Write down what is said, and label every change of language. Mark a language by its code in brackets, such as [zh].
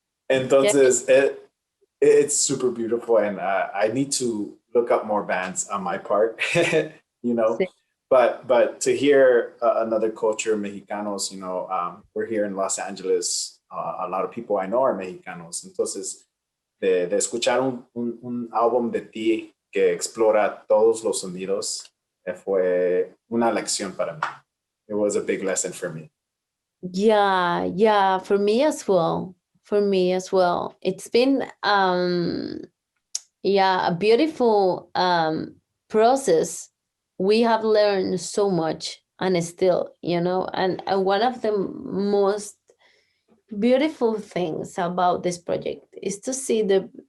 [en] Entonces, it's super beautiful and I need to look up more bands on my part, you know. [es] sí. [en] But to hear another culture, Mexicanos, you know, we're here in Los Angeles. A lot of people I know are Mexicanos. [es] Entonces, de escuchar un álbum de ti que explora todos los sonidos fue una lección para mí. [en] It was a big lesson for me. Yeah, for me as well. For me as well. It's been a beautiful process. We have learned so much, and still, you know, and one of the most beautiful things about this project is to see the